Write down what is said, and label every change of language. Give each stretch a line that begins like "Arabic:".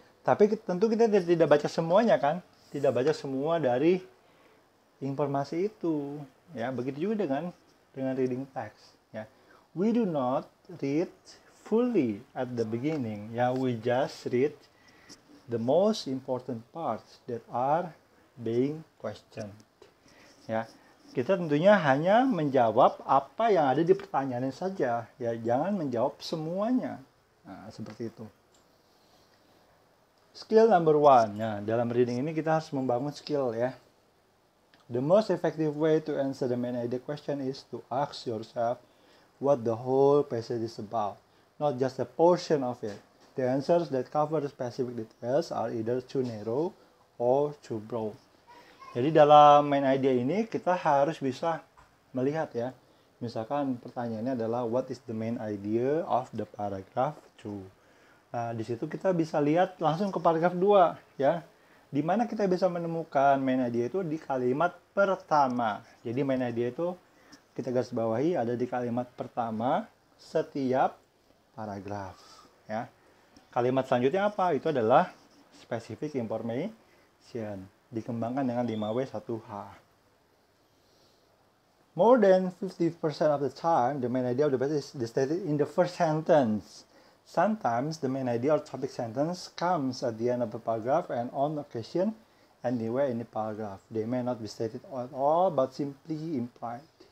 Indonesian: Tapi tentu kita tidak baca semuanya kan, tidak baca semua dari informasi itu, ya. Begitu juga dengan reading text, ya.
English: We do not read fully at the beginning, ya. We just read the most important parts that are being questioned, ya.
Indonesian: Kita tentunya hanya menjawab apa yang ada di pertanyaannya saja, ya. Jangan menjawab semuanya. Nah, seperti itu.
English: Skill number one.
Indonesian: Nah, dalam reading ini kita harus membangun skill, ya.
English: The most effective way to answer the main idea question is to ask yourself what the whole passage is about, not just a portion of it. The answers that cover the specific details are either too narrow or too broad.
Indonesian: Jadi dalam main idea ini kita harus bisa melihat, ya. Misalkan pertanyaannya adalah
English: what is the main idea of the paragraph 2.
Indonesian: Nah, di situ kita bisa lihat langsung ke paragraf 2, ya. Di mana kita bisa menemukan main idea itu di kalimat pertama. Jadi main idea itu kita garis bawahi ada di kalimat pertama setiap paragraf, ya. Kalimat selanjutnya apa? Itu adalah specific information. Dikembangkan dengan 5W1H.
English: More than 50% of the time, the main idea of the passage is stated in the first sentence. Sometimes the main idea or topic sentence comes at the end of the paragraph and on occasion anywhere in the paragraph. They may not be stated at all but simply implied.